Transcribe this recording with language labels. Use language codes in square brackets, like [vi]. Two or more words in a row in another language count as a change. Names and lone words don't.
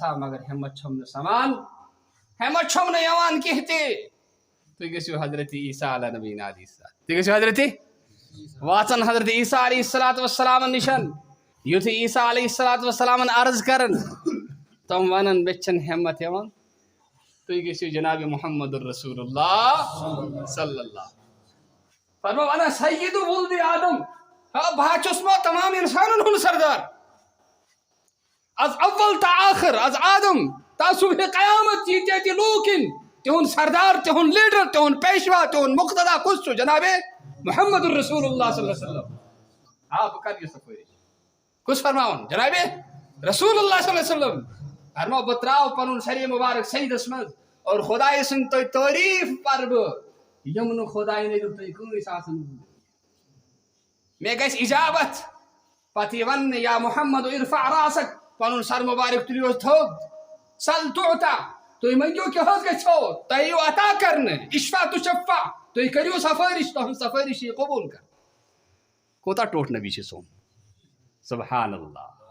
[ks] ہا مگر ہٮ۪مت چھم نہٕ سمان ہٮ۪مت چھم نہٕ یِوان کینٛہہ تہِ تُہۍ گٔژھِو حضرت عیٖسیٰ [ar] علیٰ نبیٖنَ علیہ السلام [ks] تُہۍ گٔژھِو حضرت واتن حضرت عیٖسیٰ [ar] علیہ الصلوٰتُ والسلام [ks] نِش یُتھُے عیٖسیٰ [ar] علیہ الصلوٰتُ والسلامن [ks] عرض کرن تِم ونن مےٚ چھنہٕ ہٮ۪مت یِوان تُہۍ گٔژھِو جناب محمد رسول اللہ [ar] صلی اللہ [ks] فرمو [ar] انا سید ولد آدم [ks] بہٕ حظ چھُس تمام انسانن ہُنٛد سردار [fa] از اول تا آخر از آدم تا صبح قیامت [ks] ییٖتیاہ تہِ لوٗکھ یِن تِہُنٛد سردار تِہُنٛد لیٖڈر تِہُنٛد پیشوا تِہُنٛد مقتدا کُس چھُ جناب محمد رسول اللہ [ar] صلی اللہ علیہ وسلم [ks] بہٕ کرٕ یہِ سفٲرِش کُس فرماوُن جناب رسول اللہ [ar] صلی اللہ علیہ وسلم [ks] فرمو بہٕ تراو پنُن سرے مُبارک سجدس منٛز اور خۄداے سٕنٛدۍ تۄہہِ تعریٖف پرٕ بہٕ یِم نہٕ خۄداے نٔرِو تُہۍ کٲنٛسہِ آسان مےٚ گژھِ اِجابت پتہٕ یہِ وننہٕ یا محمد [ar] ارفع راسک [ks] پنن سر مبارک تُلِو حظ تھوٚد [ar] سل تعطى [ks] تُہۍ منٛگِو کہِ حظ گژھو تۄہہِ یِیو عطا کرنہٕ [ar] اشفع تُشفع [ks] تُہۍ کٔرِو سفٲرِش تُہنٛز سفٲرِش یی قبوٗل کر کوتاہ ٹوٹھ نبی چھُ سون [ar] سبحان اللہ